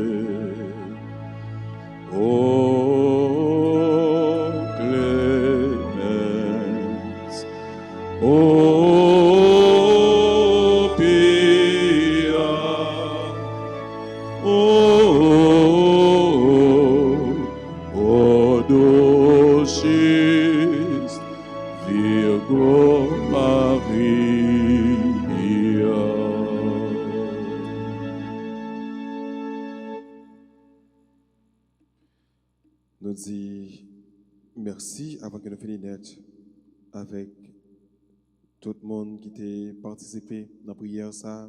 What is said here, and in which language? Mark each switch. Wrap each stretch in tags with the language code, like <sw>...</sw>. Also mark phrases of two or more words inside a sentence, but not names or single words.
<la>O clemens, O pia, O dulcis Virgo Maria.</la> <fr>Nous disons merci avant que nous finissions net avec tout le monde qui a participé dans la prière, ça.</fr>